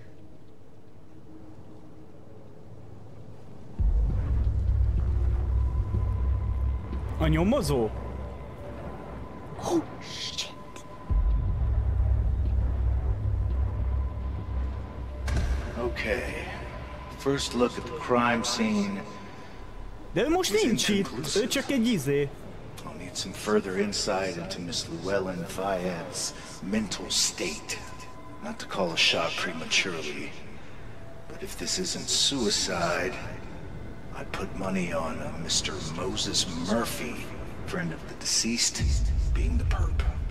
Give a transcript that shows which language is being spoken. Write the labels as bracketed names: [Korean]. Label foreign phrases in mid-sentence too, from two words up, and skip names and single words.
[Hungarian] A nyomozó? [English] Oh, shit. Okay. First look at the crime scene. [Hungarian] De ő most nincs itt, ő csak egy izé. [English] I'll need some further insight into Miss Llewellyn Fayette's mental state. Not to call a shot prematurely, but if this isn't suicide, I'd put money on Mr. Moses Murphy, friend of the deceased, being the perp.